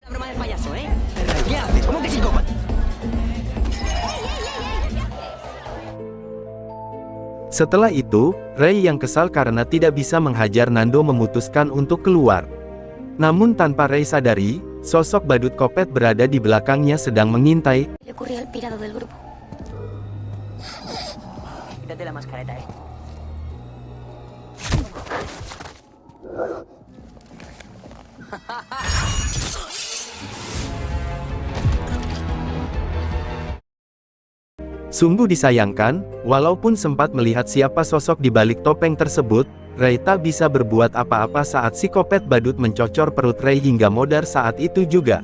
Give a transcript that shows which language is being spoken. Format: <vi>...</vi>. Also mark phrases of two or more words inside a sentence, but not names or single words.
<id>Setelah itu, Ray yang kesal karena tidak bisa menghajar Nando memutuskan untuk keluar. Namun tanpa Ray sadari, sosok badut kopet berada di belakangnya sedang mengintai.</id> <es>Le ocurrió al pirado del grupo. Quítate la mascareta,</es> <id>Sungguh disayangkan, walaupun sempat melihat siapa sosok di balik topeng tersebut, Ray tak bisa berbuat apa-apa saat psikopat badut mencocor perut Ray hingga modar saat itu juga.</id>